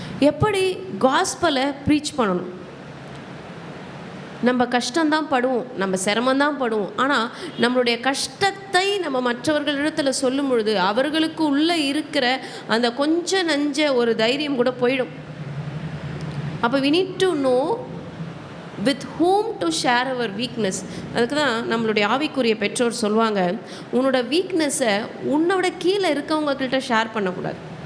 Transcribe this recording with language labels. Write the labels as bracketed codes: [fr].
[ta] எப்படி காஸ்பலை ப்ரீச் பண்ணணும்? நம்ம கஷ்டம்தான் படுவோம், நம்ம சிரமந்தான் படுவோம். ஆனால் நம்மளுடைய கஷ்டத்தை நம்ம மற்றவர்களிடத்தில் சொல்லும் பொழுது அவர்களுக்கு உள்ளே இருக்கிற அந்த கொஞ்ச நஞ்ச ஒரு தைரியம் கூட போயிடும். [en] அப்போ we need to know with whom to share our weakness. [ta] அதுக்கு தான் நம்மளுடைய ஆவிக்குரிய பெற்றோர் சொல்லுவாங்க, உன்னோட வீக்னஸை உன்னோட கீழே இருக்கவங்கக்கிட்ட ஷேர் பண்ணக்கூடாது.